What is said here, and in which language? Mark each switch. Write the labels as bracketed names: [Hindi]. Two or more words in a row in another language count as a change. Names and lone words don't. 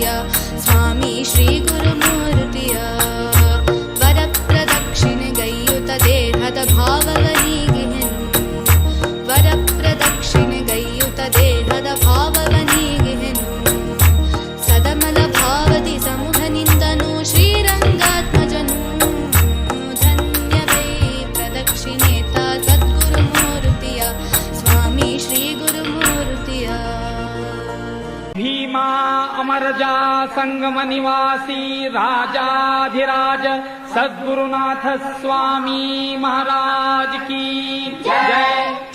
[Kannada] ಸ್ವಾಮಿ ಶ್ರೀ ಗುರುಮೂರ್ತಿಯ ವರ ಪ್ರದಕ್ಷಿಣೆಗೈಯುತ ದೇಹದ ಭಾವವನಿಗೆನು ವರ ಪ್ರದಕ್ಷಿಣೆಗೈಯುತ ದೇಹದ ಭಾವವನಿಗೆನು ಸದಮಲ ಭಾವದಿ ಸಮೂಹನಿಂದನು ಶ್ರೀರಂಗಾತ್ಮಜನು ಧನ್ಯವೈ ಪ್ರದಕ್ಷಿಣೇತ ಸದ್ಗುರುಮೂರ್ತಿಯ ಸ್ವಾಮಿ ಶ್ರೀ ಗುರುಮೂರ್ತಿಯ [Hindi] भीमा अमरजा संगम निवासी राजाधिराज सद्गुरुनाथ स्वामी महाराज की जय।